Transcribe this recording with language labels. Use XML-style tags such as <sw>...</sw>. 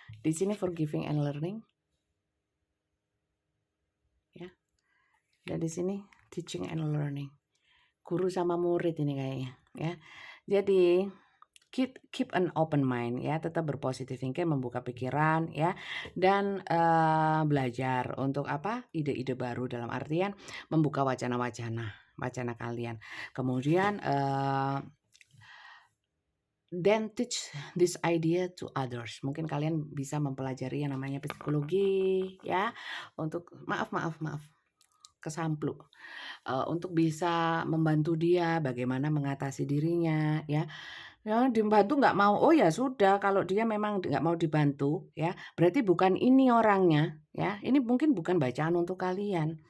<id>Di sini</id> <en>forgiving and learning.</en> <id>Ya. Dan di sini</id> <en>teaching and learning.</en> <id>Guru sama murid ini kayaknya ya. Jadi</id> <en>keep an open mind</en> <id>ya, tetap berpositif thinking, membuka pikiran ya, dan belajar untuk apa? Ide-ide baru dalam artian membuka wacana kalian. Kemudian</id> <en>then teach this idea to others.</en> <id>Mungkin kalian bisa mempelajari yang namanya psikologi ya, untuk maaf kesamplu. Untuk bisa membantu dia bagaimana mengatasi dirinya ya. Ya dibantu nggak mau, oh ya sudah kalau dia memang nggak mau dibantu ya, berarti bukan ini orangnya ya, ini mungkin bukan bacaan untuk kalian.</id>